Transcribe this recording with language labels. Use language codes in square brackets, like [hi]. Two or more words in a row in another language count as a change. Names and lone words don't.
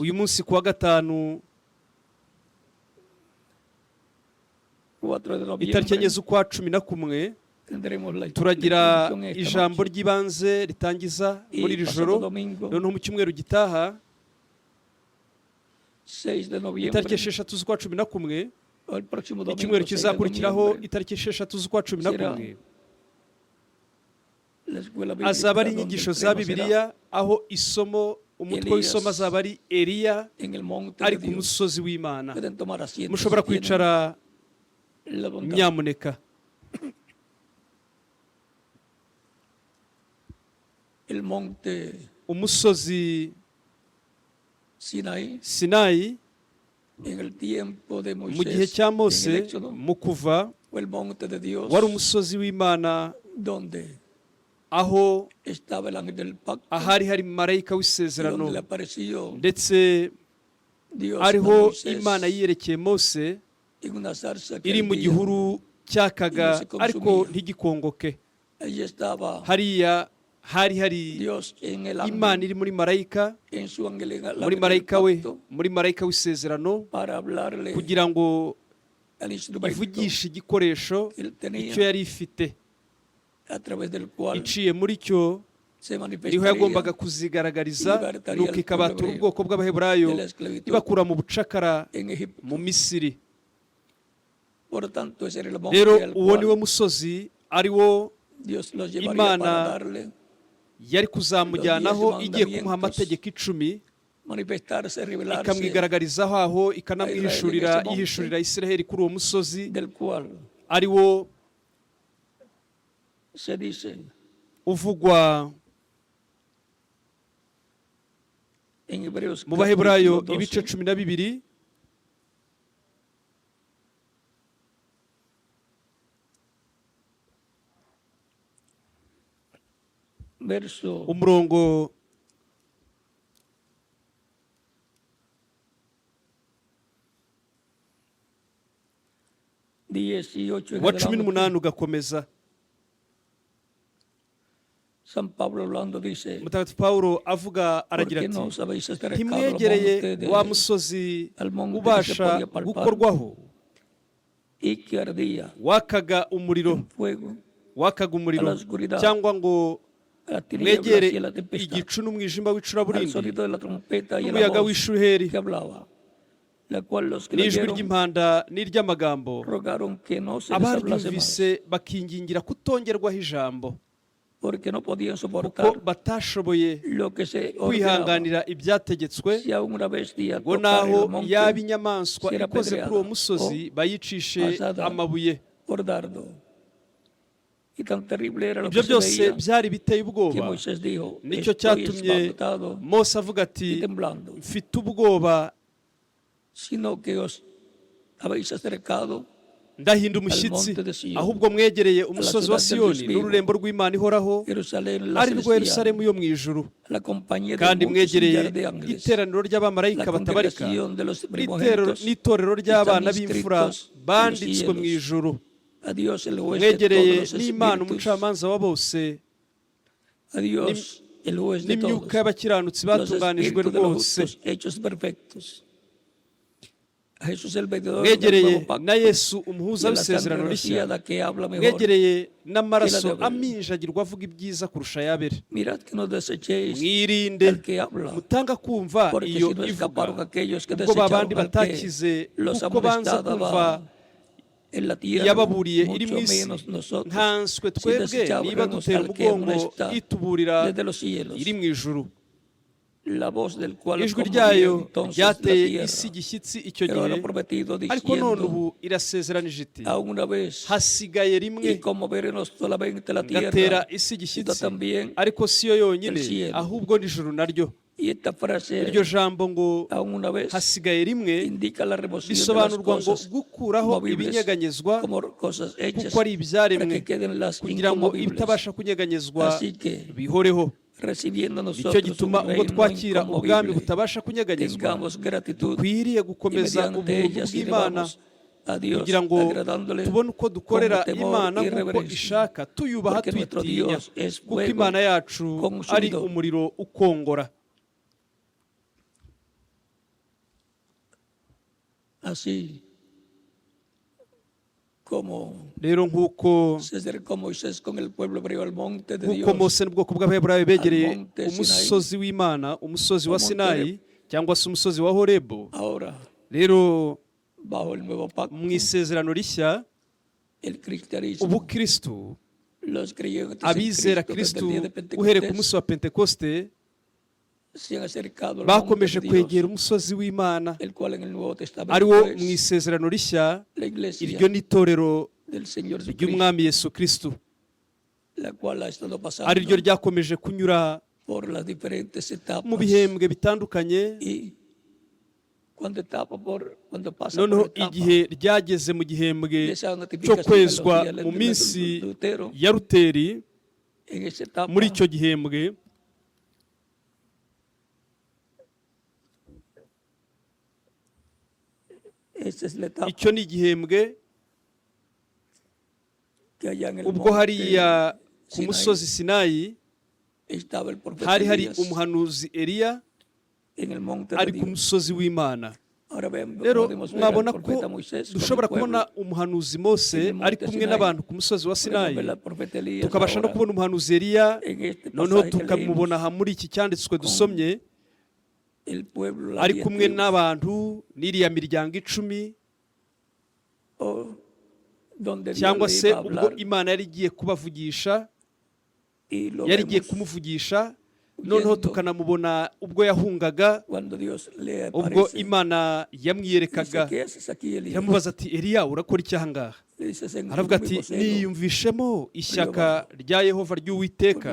[rw] uyu munsi kuwa gatanu [es] 4 de [rw] itariki enye [es] noviembre [rw] z'ukwa cumi na kumwe [es] tendremos la [rw] turagira [es] introducción en esta [rw] ijambo [es] noche. [rw] ry'ibanze ritangiza muri [es] Y [rw] iri [es] pasado [rw] joro, [es] domingo [rw] noneho mu cyumweru gitaha [es] 6 de noviembre, [rw] itariki esheshatu z'ukwa cumi na kumwe, [es] o el próximo domingo [rw] icyumweru [es] 6 de [rw] kizakurikiraho [es] noviembre, [rw] itariki esheshatu z'ukwa cumi na [es] será [rw] kumwe [es] la escuela bíblica [rw] azaba ari [es] donde [rw] inyigisho [es] el [rw] za [es] tema será [rw] bibiliya aho umutwe [es] Elías [rw] w'isomo azaba ari eliya [es] en el monte [rw] ari [es] de [rw] ku [es] Dios. [rw] musozi w'imana. [es] Pueden tomar asiento [rw] mushobora [es] si tienen [rw] kwicara [es] la bondad. [rw] nyamuneka. [es] El monte [rw] umusozi [es] Sinaí [rw] sinayi [es] en el tiempo de [rw] mu gihe [es] Moisés [rw] cya [es] en el [rw] mose [es] Éxodo [rw] mu kuva [es] fue el monte de Dios [rw] wari umusozi w'imana [es] donde [rw] aho [es] estaba el ángel del pacto [rw] ahari hari marayika [es] y [rw] w'isezerano [es] donde le apareció [rw] ndetse [es] Dios a [rw] ariho [es] Moisés [rw] imana yiyerekeye mose [es] en una zarza que [rw] iri mu [es] ardía. [rw] gihuru cyakaga ariko ntigikongoke. [es] Allí estaba [rw] hariya hari [es] Dios en el [rw] imana [es] ángel, [rw] iri muri marayika, [es] en su ángel, el ángel [rw] muri [es] del [rw] marayika we, [es] pacto, [rw] muri marayika w'isezerano [es] para hablarle [rw] kugira ngo [es] al instrumento [rw] ivugishe igikoresho [es] que él tenía, [rw] icyo yari ifite, [es] a través del cual [rw] iciye muri cyo [es] se [rw] niho [es] manifestaría [rw] yagombaga kuzigaragariza, nuko ikabatura ubwoko bw'abaheburayo [es] de la esclavitud [rw] ibakura mu bucakara [es] en Egipto. [rw] mu Misiri. [es] Por tanto, ese era el monte [rw] rero [es] al [rw] uwo niwo [es] cual [rw] musozi ari wo [es] Dios los llevaría [rw] Imana [es] para darle, [rw] yari kuzamujyanaho igiye kumuha amategeko 10, [es] manifestarse, revelarse, [rw] ikamwigaragarizaho aho ikanamwihishurira [es] Israel [rw] yihishurira Isiraheli kuri uwo musozi [es] del cual [rw] ari wo [es] se dice [rw] uvugwa [es] en Hebreos [rw] mu baheburayo [es] capítulo [rw] ibice [es] 12, [rw] 12 [es] verso [rw] umurongo wa 18 ugakomeza. [es] San Pablo hablando dice, [rw] mutagatifu Pawulo avuga [es] ¿por [rw] aragira [es] qué [rw] ati [es] no os habéis acercado al [rw] ntimwegereye [es] monte de [rw] wa musozi [es] al monte que se [rw] ubasha [es] podía palpar [rw] gukorwaho [es] y que ardía [rw] wakaga umuriro [es] en fuego [rw] wakaga [es] a [rw] umuriro [es] la oscuridad, [rw] cyangwa ngo [es] a las tinieblas [rw] mwegere [es] y a la tempestad, [rw] igicu n'umwijima [es] al [rw] w'icuraburindi [es] sonido de la trompeta y a la [rw] n'umuyaga [es] voz [rw] w'ishuheri [es] que hablaba, la cual los que [rw] n'ijwi [es] leyeron [rw] ry'impanda n'iry'amagambo [es] rogaron que no se les hablase más. [rw] abaryumvise bakingingira kutongerwaho ijambo. [es] porque no podían [rw] kuko [es] soportar [rw] batashoboye [es] lo que se ordenaba. [rw] kwihanganira ibyategetswe [es] Si aún una bestia [rw] ngo [es] tocara [rw] naho [es] el monte, [rw] yaba inyamaswa [es] será [rw] ikoze kuri uwo [es] apedreada [rw] musozi bayicishe [es] asada [rw] amabuye. [es] por dardo. Y tan terrible era lo [rw] ibyo [es] que se [rw] byose [es] veía [rw] byari biteye [es] que [rw] ubwoba, [es] Moisés dijo, [rw] nicyo [es] estoy [rw] cyatumye [es] espantado [rw] Mose avuga [es] y [rw] ati [es] temblando, [rw] mfite ubwoba, [es] sino que os habéis acercado [rw] ndahinda umushyitsi, [es] monte de Sion, [rw] ahubwo mwegereye umusozi wa [es] ciudad del [rw] Siyoni [es] Dios vivo, [rw] n'ururembo rw'Imana ihoraho, [es] Jerusalén la [rw] ari rwo [es] celestial, [rw] Yerusalemu yo mu ijuru, [es] la compañía de [rw] kandi [es] muchos [rw] mwegereye [es] millares de ángeles, [rw] iteraniro ry'abamarayika [es] la [rw] batabarika, [es] congregación de los primogénitos, [rw] n'itorero ry'abana [es] están [rw] b'imfura [es] inscritos en los [rw] banditswe mu [es] cielos. [rw] ijuru, [es] A Dios el juez de [rw] mwegereye [es] todos los [rw] n'Imana [es] espíritus, [rw] umucamanza wa bose, [es] a Dios el juez de todos, [rw] n'imyuka y'abakiranutsi [es] los [rw] batunganijwe [es] espíritus de los [rw] rwose. [es] justos hechos perfectos. A Jesús el mediador del [rw] mwegereye [es] nuevo pacto, [rw] na Yesu [es] y [rw] umuhuza [es] a la sangre [rw] w'isezerano rishya, [es] rociada que habla mejor. [rw] mwegereye n'amaraso [es] que la de Abel. [rw] aminjagirwa avuga ibyiza kurusha ay'Abeli. [es] Mirad que no desechéis [rw] Mwirinde [es] al que habla, [rw] mutanga kumva [es] porque [rw] iyo [es] si no [rw] ivuga, [es] escaparon aquellos que [rw] ubwo babandi [es] desecharon al [rw] batakize [es] que los [rw] kuko banza [es] amonestaba [rw] kumva [es] en la tierra, [rw] iyababuriye iri mu [es] mucho [rw] isi, [es] menos nosotros, [rw] nkanswe [es] si [rw] twebwe [es] desechábamos [rw] niba dutera [es] al que [rw] umugongo [es] amonesta [rw] ituburira [es] desde los cielos, [rw] iri mu ijuru. [es] la voz del cual [rw] Ijwi [es] conmovió [rw] ryayo [es] entonces la [rw] ryateye [es] tierra. [rw] isi igishyitsi icyo [es] Pero [rw] gihe, [es] ahora prometido [rw] ariko none [es] diciendo, [rw] ubu irasezeranije iti [es] aún una vez, [rw] hasigaye rimwe [es] y conmover no solamente la [rw] ngatera [es] tierra, [rw] isi [es] sino [rw] igishyitsi, [es] también [rw] ariko si yo yonyine [es] el cielo. [rw] ahubwo n'ijuru naryo. [es] y esta frase, [rw] Iryo jambo ngo [es] aún una vez, [rw] hasigaye rimwe [es] indica la remoción de las [rw] bisobanurwa ngo [es] cosas [rw] gukuraho [es] movibles [rw] ibinyeganyezwa [es] como cosas hechas [rw] kuko ari [es] para [rw] ibyaremwe, [es] que queden las [rw] kugira ngo [es] inconmovibles. [rw] ibitabasha kunyeganyezwa [es] Así que, [rw] bihoreho. [es] recibiendo [rw] Nicyo [es] nosotros [rw] gituma [es] un [rw] ubwo [es] reino [rw] twakira ubwami [es] inconmovible, [rw] butabasha kunyeganyezwa, [es] tengamos gratitud [rw] dukwiriye [es] y [rw] gukomeza [es] mediante [rw] ubuntu [es] ella [rw] bw'Imana [es] sirvamos a Dios, [rw] kugira ngo [es] agradándole [rw] tubone uko dukorera [es] con temor [rw] Imana [es] y [rw] nk'uko [es] reverencia. [rw] ishaka, tuyubaha [es] Porque nuestro [rw] tuyitinya, [es] Dios es [rw] kuko [es] fuego [rw] Imana yacu ari [es] consumidor. [rw] umuriro ukongora. [es] Así como [rw] Rero nk'uko [es] se acercó Moisés con el pueblo hebreo al monte de [rw] nk'uko [es] Dios, [rw] Mose n'ubwoko bw'Abaheburayo begereye [es] Monte Sinai, [rw] umusozi w'Imana, umusozi wa [es] Monte [rw] Sinayi cyangwa se umusozi wa Horebu, [es] ahora [rw] rero [es] bajo el nuevo pacto, [rw] mu isezerano rishya, [es] el cristianismo, [rw] ubukristu, [es] los creyentes en [rw] abizera [es] Cristo [rw] kristu [es] desde el día de [rw] uhereye ku [es] Pentecostés [rw] munsi wa Pentekoste [es] se han acercado al [rw] bakomeje [es] monte de Dios, [rw] kwegera umusozi w'Imana, [es] el cual en el Nuevo [rw] ari [es] Testamento [rw] wo [es] es [rw] mu isezerano rishya, [es] la iglesia [rw] iryo ni itorero [es] del Señor Jesucristo, [rw] ry'umwami Yesu Kristu, [es] la cual ha estado pasando [rw] ari ryo ryakomeje kunyura [es] por las diferentes etapas, [rw] mu bihembwe bitandukanye, [es] y cuando pasa [rw] noneho [es] por etapa [rw] igihe ryageze mu gihembwe [es] de esa [rw] cyo [es] notificación [rw] kwezwa [es] de los días [rw] mu [es] de [rw] minsi [es] Lutero, [rw] ya Luteri, [es] en esa etapa [rw] muri icyo gihembwe [es] esa es la etapa [rw] icyo ni igihembwe [es] que allá en el [rw] ubwo hariya ku [es] Sinaí [rw] musozi Sinayi [es] estaba el profeta [rw] hari [es] Elías [rw] umuhanuzi Eliya [es] en el monte [rw] ari [es] de [rw] ku [es] Dios. [rw] musozi w'Imana. [es] Ahora [rw] Rero [es] podemos ver [rw] mwabona [es] al [rw] ko [es] profeta Moisés con el [rw] dushobora [es] pueblo, [rw] kubona umuhanuzi Mose [es] en el [rw] ari [es] monte [rw] kumwe [es] Sinaí. [rw] n'abantu ku musozi wa [es] podemos [rw] Sinayi, [es] ver al profeta Elías [rw] tukabasha no [es] ahora [rw] kubona umuhanuzi Eliya, [es] en este [rw] noneho [es] pasaje que [rw] tukamubona [es] leímos, [rw] aha muri iki cyanditswe dusomye, [es] el pueblo, las [rw] ari [es] 10 [rw] kumwe [es] tribus, [rw] n'abantu n'iriya miryango 10, [es] o donde Dios [rw] cyangwa [es] le [rw] se [es] iba a [rw] ubwo [es] hablar, [rw] Imana yari igiye kubavugisha, [es] y lo [rw] yari igiye [es] vemos [rw] kumuvugisha, noneho [es] huyendo [rw] tukanamubona ubwo yahungaga, [es] cuando Dios le [rw] ubwo [es] aparece. [rw] Imana [es] Dice, [rw] yamwiyerekaga, [es] ¿qué haces aquí, Elías? [rw] iramubaza ati Eliya urakora iki aha ngaha? [es] Le dice, "Señor, [rw] aravuga [es] mi [rw] ati [es] vocero, [rw] niyumvishemo ishyaka rya Yehova ry'Uwiteka,